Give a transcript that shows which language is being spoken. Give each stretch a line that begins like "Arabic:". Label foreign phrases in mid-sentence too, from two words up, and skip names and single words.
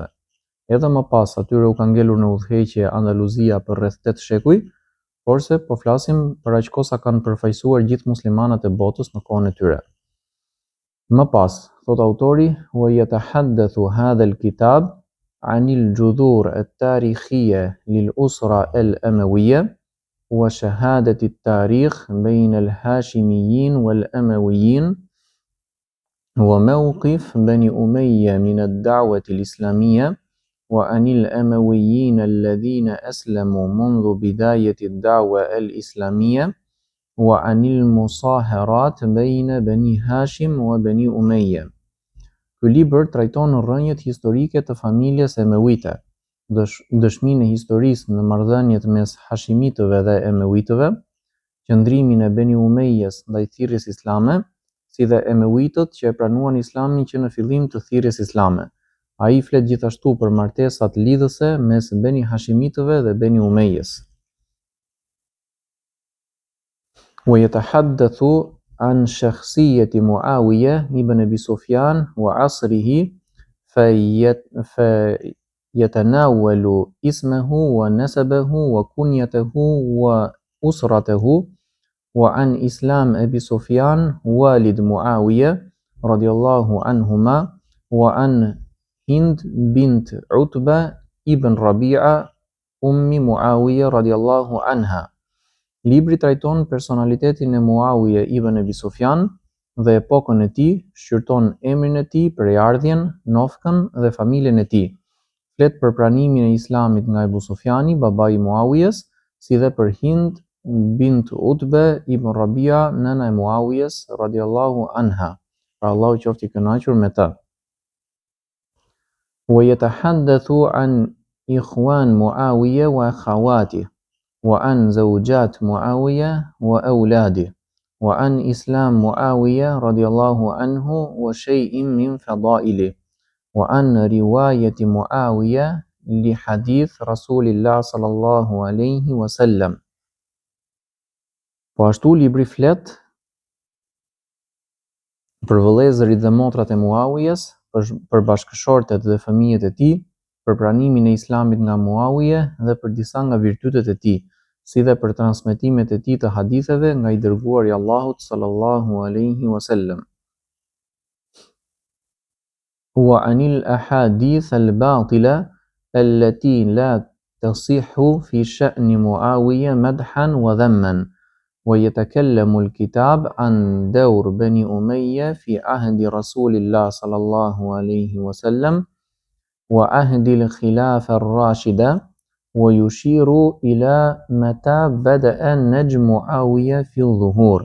Albanian: Edhe më pas atyre u ka ngelur në udhëheqje Andaluzia për rreth 8 shekuj, porse po flasim për aq kohë sa kanë përfaqësuar gjithë muslimanët e botës në kohën e tyre. Më pas, thot autori,
Arabic: ويتحدث هذا الكتاب عن الجذور التاريخية للأسرة الأموية وشهادة التاريخ بين الهاشميين والأمويين وموقف بني أمية من الدعوة الإسلامية وعن الأمويين الذين أسلموا منذ بداية الدعوة الإسلامية وعن المصاهرات بين بني هاشم وبني أمية.
Albanian: Ky libër trajton rrënjët historike të familjes Emewite, dëshminë e historisë në marrëdhëniet mes Hashimitëve dhe Emewitëve, qëndrimin e Beni Umejjes ndaj thirrjes islame, si dhe Emewitët që e pranuan islamin që në fillim të thirrjes islame. Ai flet gjithashtu për martesat lidhëse mes Beni Hashimitëve dhe Beni Umejjes.
Arabic: ويتحدث عن شخصية معاوية ابن أبي سفيان وعصره فيتناول اسمه ونسبه وكنيته وأسرته وعن إسلام أبي سفيان والد معاوية رضي الله عنهما وعن هند بنت عتبة ابن ربيعة أم معاوية رضي الله عنها.
Albanian: Libri trajton personalitetin e Muawije ibn Abi Sufjan dhe epokën e tij, shqyrton emrin e tij, përjardhjen, nofkën dhe familjen e tij. Flet për pranimin e islamit nga Abu Sufjani, babai i Muawijes, si dhe për Hind bint Utbe ibn Rabia, nëna e Muawijes
Arabic: رضي الله عنها.
Albanian: Pra Allahu qoftë i kënaqur me të.
Arabic: ويتحدث عن إخوان معاوية وأخواته وعن زوجات معاوية وأولاده وعن إسلام معاوية رضي الله عنه وشيء من فضائله وعن رواية معاوية لحديث رسول الله صلى الله عليه وسلم.
Albanian: Po ashtu libri flet për vëllezërit dhe motrat e Muawijes, për bashkëshortet dhe fëmijët e tij, për pranimin e islamit nga Muawije dhe për disa nga virtytet e tij, si dhe për transmetimet e tij të haditheve nga i dërguari i Allahut
Arabic: صلى الله عليه وسلم. وعن الأحاديث الباطلة التي لا تصح في شأن معاوية مدحا وذما. ويتكلم الكتاب عن دور بني أمية في عهد رسول الله صلى الله عليه وسلم وعهد الخلافة الراشدة ويشير إلى متى بدأ نجم معاوية في الظهور.